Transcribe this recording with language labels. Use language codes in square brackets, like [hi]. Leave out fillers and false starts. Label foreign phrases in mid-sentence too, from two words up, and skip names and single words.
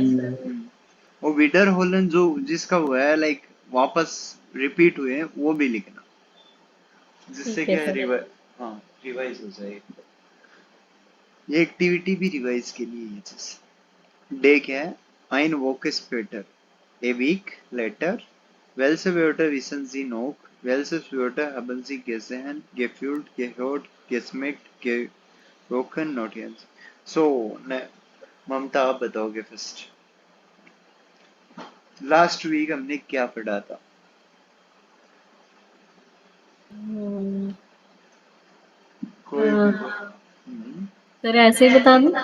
[hi] वो विडर होलन जो जिसका हुआ है लाइक वापस रिपीट हुए हैं, वो भी लिखना, जिससे ठीक है क्या है सर हाँ रिवाइज हो जाएगी। ये एक्टिविटी भी रिवाइज के लिए है, जैसे डे क्या है, [de] ein Woche später, [en] a week later, [de] welche Wörter wissen Sie noch, welches Wörter haben Sie gesehen, gefühlt, gehört, geschmeckt, gerochen, notiert। [hi] सो ममता आप बताओगे फर्स्ट, लास्ट वीक हमने क्या पढ़ा था। हम्म, कोई भी अ, हम्म, सर ऐसे ही बता दूं